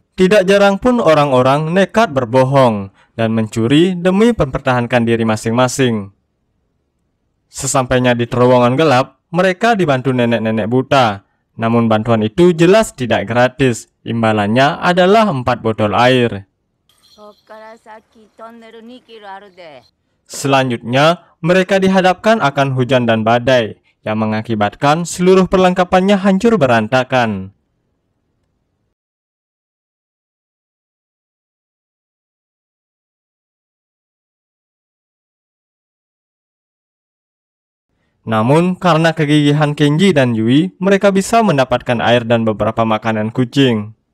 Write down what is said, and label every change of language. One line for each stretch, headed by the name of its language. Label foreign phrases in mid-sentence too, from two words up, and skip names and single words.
Indonesian: Tidak jarang pun orang-orang nekat berbohong dan mencuri demi mempertahankan diri masing-masing. Sesampainya di terowongan gelap, mereka dibantu nenek-nenek buta. Namun bantuan itu jelas tidak gratis. Imbalannya adalah 4 botol air.
Japanese: こっから先トンネル2キロあるで。
Indonesian: Selanjutnya, mereka dihadapkan akan hujan dan badai yang mengakibatkan seluruh perlengkapannya hancur berantakan. Namun, karena kegigihan Kenji dan Yui, mereka bisa mendapatkan air dan beberapa makanan kucing.